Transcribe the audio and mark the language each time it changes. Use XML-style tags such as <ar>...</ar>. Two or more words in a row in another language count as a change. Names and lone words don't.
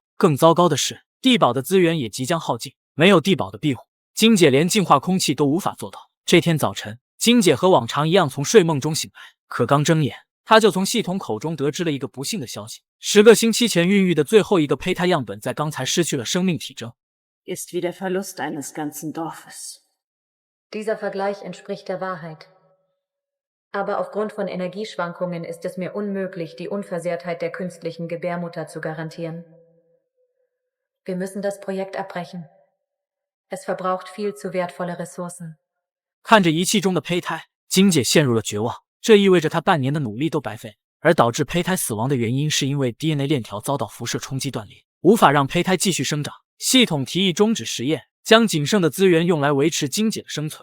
<zh>更糟糕的是，地堡的资源也即将耗尽，没有地堡的庇护，金姐连净化空气都无法做到。这天早晨，金姐和往常一样从睡梦中醒来，可刚睁眼，她就从系统口中得知了一个不幸的消息：10个星期前孕育的最后一个胚胎样本在刚才失去了生命体征。</zh> <de>Ist wie der Verlust eines ganzen Dorfes. Dieser Vergleich entspricht der Wahrheit. Aber aufgrund von Energieschwankungen ist es mir unmöglich, die Unversehrtheit der künstlichen Gebärmutter zu garantieren. Wir müssen das Projekt abbrechen. Es verbraucht viel zu wertvolle Ressourcen.</de> <zh>看着仪器中的胚胎，金姐陷入了绝望。这意味着她半年的努力都白费。而导致胚胎死亡的原因是因为 DNA 链条遭到辐射冲击断裂，无法让胚胎继续生长。系统提议终止实验，将仅剩的资源用来维持金姐的生存。</zh>